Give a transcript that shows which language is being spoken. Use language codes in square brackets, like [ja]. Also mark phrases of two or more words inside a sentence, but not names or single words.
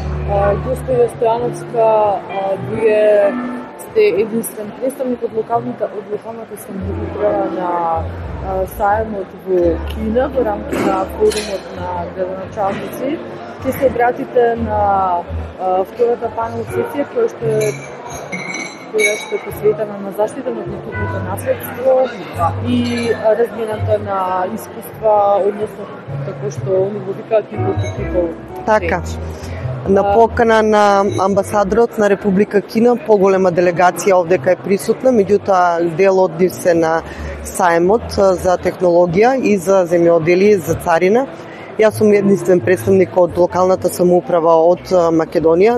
[mk] Госпожа Стојановска, вие сте единствен представник од локалната самоуправа на сајмот во Кина во рамки на форумот на градоначалници. Ќе се обратите на втората панел сесија која што е посветена на заштита на културното наследство и размената на искуства, односно како што они го викаат [en] people to people. [mk] Така. На покана на амбасадорот на Република Кина, поголема делегација овдека е присутна, меѓутоа дел од нив се на сајмот за технологија и за земјоделие, за царина. Јас сум единствен представник од локалната самоуправа од Македонија.